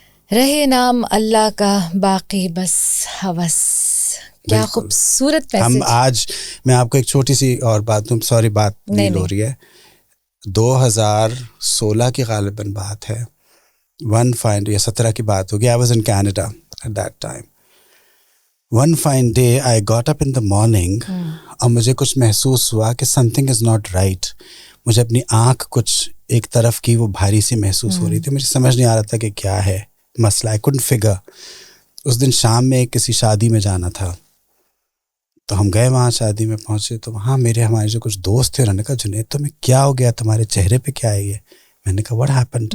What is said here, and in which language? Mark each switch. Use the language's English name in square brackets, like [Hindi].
[Urdu] رہے نام اللہ کا, باقی بس ہوس. کیا خوبصورت میسج. ہم آج میں آپ کو ایک چھوٹی سی اور بات دوں, سوری بات نہیں ہو رہی ہے, 2016 کی غالباً بات ہے, 17 کی بات ہوگی. [English] I was in Canada at that time. One fine day I got up in the morning [Urdu] اور مجھے کچھ محسوس ہوا کہ [English] something is not right. [Urdu] مجھے اپنی آنکھ کچھ ایک طرف کی وہ بھاری سی محسوس ہو رہی تھی. مجھے سمجھ نہیں آ رہا تھا کہ کیا ہے مسئلہ. [English] I couldn't figure. [Urdu] اس دن شام میں کسی شادی میں جانا تھا, تو ہم گئے وہاں, شادی میں پہنچے تو وہاں ہمارے جو کچھ دوست تھے, انہوں نے کہا جنید تمہیں کیا ہو گیا, تمہارے چہرے پہ کیا ہے یہ؟ میں نے کہا [English] what happened.